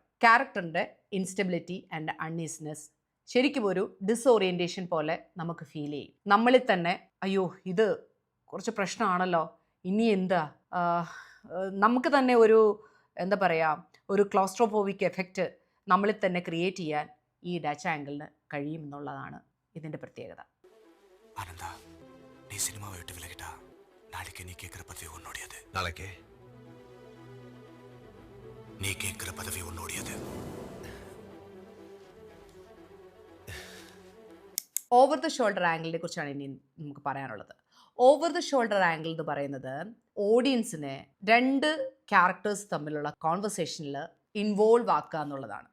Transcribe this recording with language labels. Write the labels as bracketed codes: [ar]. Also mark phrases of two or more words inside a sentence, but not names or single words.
[ml] ക്യാരക്ടറിൻ്റെ [en] instability and uneasiness [ml] ശരിക്കും ഒരു ഡിസോറിയൻറ്റേഷൻ പോലെ നമുക്ക് ഫീൽ ചെയ്യും. നമ്മളിൽ തന്നെ അയ്യോ ഇത് കുറച്ച് പ്രശ്നമാണല്ലോ, ഇനി എന്താ, നമുക്ക് തന്നെ ഒരു എന്താ പറയുക ഒരു [en] claustrophobic effect [ml] നമ്മളിൽ തന്നെ ക്രിയേറ്റ് ചെയ്യാൻ ഈ [en] Dutch angle [ml] കഴിയുമെന്നുള്ളതാണ് ഇതിൻ്റെ പ്രത്യേകത. [ta] ஆனந்தா, நீ சினிமாவை விட்டு விலகிட்டா நாளைக்கு நீ கேட்கிற பதவி உன்னோடையது. நாளைக்கு நீ கேட்கிற பதவி உன்னோடையது. [en] over the shoulder angle [ml] കുറിച്ചാണ് ഇനി നമുക്ക് പറയാനുള്ളത്. [en] over the shoulder angle [ml] എന്ന് പറയുന്നത് ഓഡിയൻസിനെ രണ്ട് ക്യാരക്ടേഴ്സ് തമ്മിലുള്ള [en] conversation involve [ml] ആക്കുക എന്നുള്ളതാണ്.